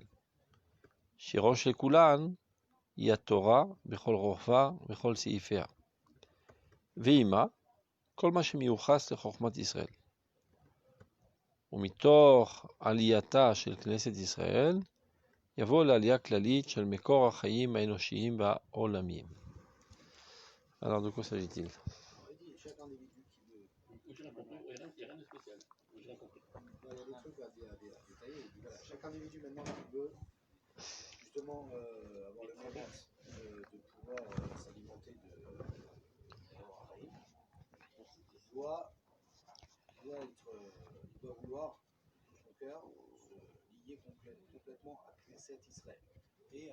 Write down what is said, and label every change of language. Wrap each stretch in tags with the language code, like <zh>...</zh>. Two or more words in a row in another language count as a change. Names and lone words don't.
<he>שראש לכולן היא התורה בכל רוחבה וכל סעיפיה. ועימה, כל מה שמיוחס לחוכמת ישראל. ומתוך עלייתה של כנסת ישראל, יבוא לעלייה כללית של מקור החיים האנושיים והעולמיים.</he> <fr>Alors de quoi s'agit-il? Chaque individu maintenant qui veut justement avoir le mérite de pouvoir s'alimenter de Rahim, doit vouloir son cœur se lier complètement à</fr> <he>כנסת ישראל</he> <fr>et</fr>